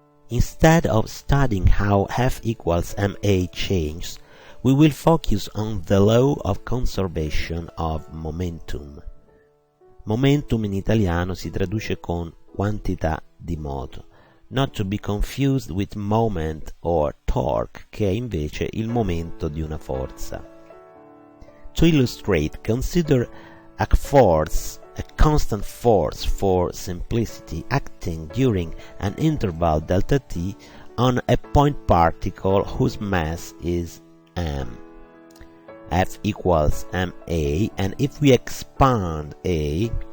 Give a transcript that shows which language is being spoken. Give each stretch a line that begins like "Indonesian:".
English: Instead of studying how F equals ma changes, we will focus on the law of conservation of momentum.
Italian: Momentum in italiano si traduce con quantità di moto,
English: not to be confused with moment or torque,
Italian: che è invece il momento di una forza.
English: To illustrate, consider a force, a constant force for simplicity, acting during an interval delta t on a point particle whose mass is m. F equals ma, and if we expand A,